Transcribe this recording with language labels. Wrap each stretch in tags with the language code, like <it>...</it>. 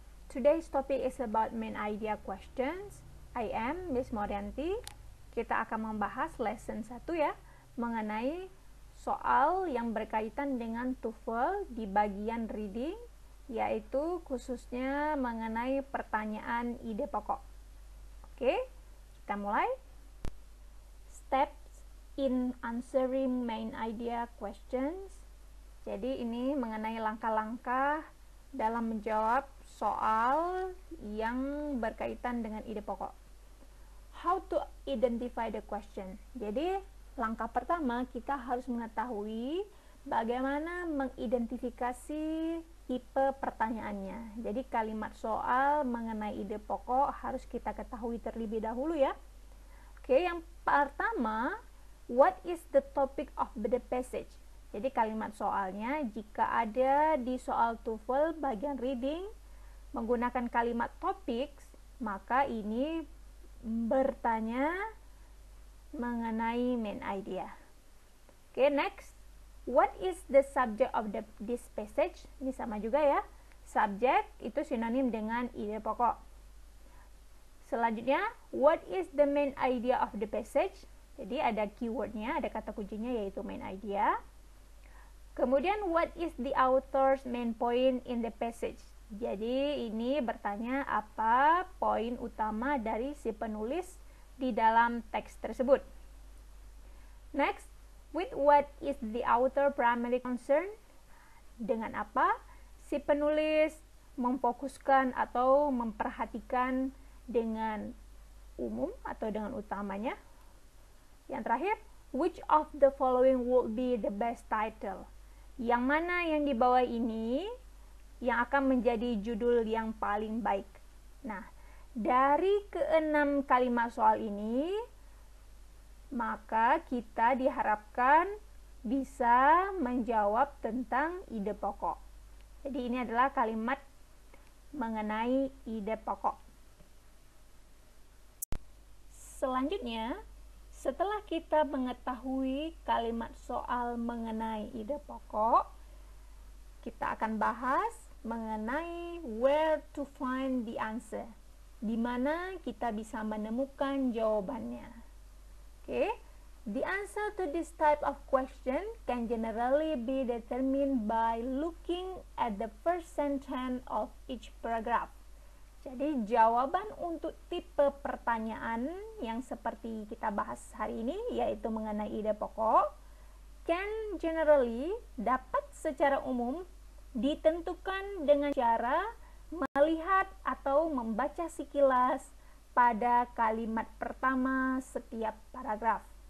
<en>Today's topic is about main idea questions. I am Miss Morianti.</en> <id>Kita akan membahas lesson 1 ya, mengenai soal yang berkaitan dengan TOEFL di bagian reading, yaitu khususnya mengenai pertanyaan ide pokok. Oke, kita mulai.</id> <en>Steps in answering main idea questions.</en> <id>Jadi ini mengenai langkah-langkah dalam menjawab soal yang berkaitan dengan ide pokok.</id> <en>How to identify the question.</en> <id>Jadi langkah pertama kita harus mengetahui bagaimana mengidentifikasi tipe pertanyaannya. Jadi kalimat soal mengenai ide pokok harus kita ketahui terlebih dahulu ya.</id> <en>Oke,</en> <id>yang pertama,</id> <en>what is the topic of the passage?</en> <id>Jadi kalimat soalnya jika ada di soal TOEFL bagian reading menggunakan kalimat topics, maka ini bertanya mengenai main idea.</id> <en>Oke, next. What is the subject of this passage?</en> <id>Ini sama juga ya.</id> <en>Subject</en> <id>itu sinonim dengan ide pokok. Selanjutnya,</id> <en>what is the main idea of the passage?</en> <id>Jadi ada keywordnya, ada kata kuncinya yaitu main idea. Kemudian,</id> <en>what is the author's main point in the passage?</en> <id>Jadi, ini bertanya apa poin utama dari si penulis di dalam teks tersebut.</id> <en>Next, with what is the author primarily concerned?</en> <id>Dengan apa si penulis memfokuskan atau memperhatikan dengan umum atau dengan utamanya? Yang terakhir,</id> <en>which of the following would be the best title?</en> <id>Yang mana yang di bawah ini yang akan menjadi judul yang paling baik? Nah, dari keenam kalimat soal ini, maka kita diharapkan bisa menjawab tentang ide pokok. Jadi ini adalah kalimat mengenai ide pokok. Selanjutnya, setelah kita mengetahui kalimat soal mengenai ide pokok, kita akan bahas mengenai</id> <en>where to find the answer,</en> <id>di mana kita bisa menemukan jawabannya.</id> <en>Okay? The answer to this type of question can generally be determined by looking at the first sentence of each paragraph.</en> <id>Jadi jawaban untuk tipe pertanyaan yang seperti kita bahas hari ini, yaitu mengenai ide pokok,</id> <en>can generally</en> <id>dapat secara umum ditentukan dengan cara melihat atau membaca sekilas pada kalimat pertama setiap paragraf.</id>